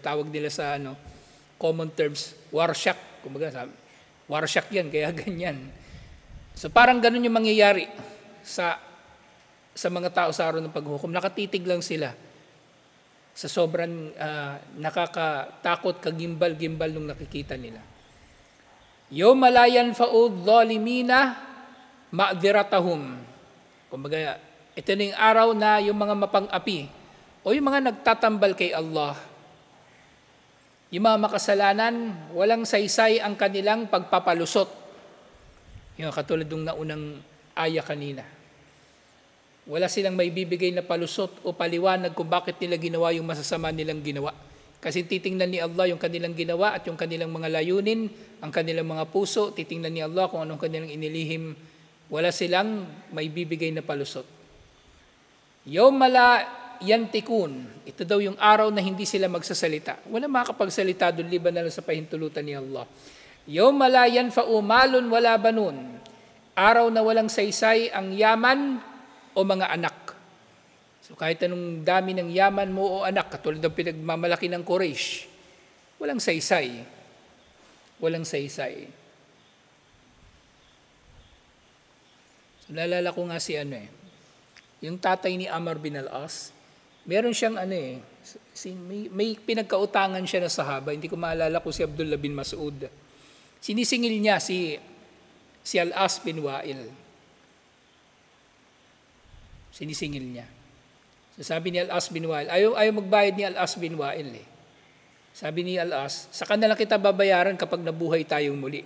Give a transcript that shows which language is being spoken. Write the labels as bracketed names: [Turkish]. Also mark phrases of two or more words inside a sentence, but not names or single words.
[Filipino] Tawag nila sa common terms, warsyak. Kumbaga, warsyak yan, kaya ganyan. So parang ganun yung mangyayari sa mga tao sa araw ng paghukom. Nakatitig lang sila sa sobrang nakakatakot, kagimbal-gimbal nung nakikita nila. [Arabic] يوم لا ينفع الظالمين معذرتهم. [Filipino] Kumbaga, ito na yung araw na yung mga mapang-api o yung mga nagtatambal kay Allah, yung mga makasalanan, walang saysay ang kanilang pagpapalusot. Yung katulad ng naunang aya kanina. Wala silang may bibigay na palusot o paliwanag kung bakit nila ginawa yung masasama nilang ginawa. Kasi titingnan ni Allah yung kanilang ginawa at yung kanilang mga layunin, ang kanilang mga puso, titingnan ni Allah kung anong kanilang inilihim. Wala silang may bibigay na palusot. [Arabic] يوم لا ينطقون. [Filipino] Ito daw yung araw na hindi sila magsasalita. Wala makakapagsalita doon liban na lang sa pahintulutan ni Allah. [Arabic] يوم لا ينفع مال ولا بنون. [Filipino] Araw na walang saysay ang yaman o mga anak. So kahit anong dami ng yaman mo o anak, katulad ng pinagmamalaki ng Quraysh, walang saysay. Walang saysay. So naalala ko nga yung tatay ni Amr bin al-As, meron siyang may pinagkautangan siya na sahaba, hindi ko maalala kung si Abdullah bin Mas'ud. Sinisingil niya si Al-As bin Wa'il. Sinisingil niya. So sabi ni Al-As bin Wa'il, ayaw magbayad ni Al-As bin Wa'il Sabi ni Al-As, sa kanila kita babayaran kapag nabuhay tayong muli.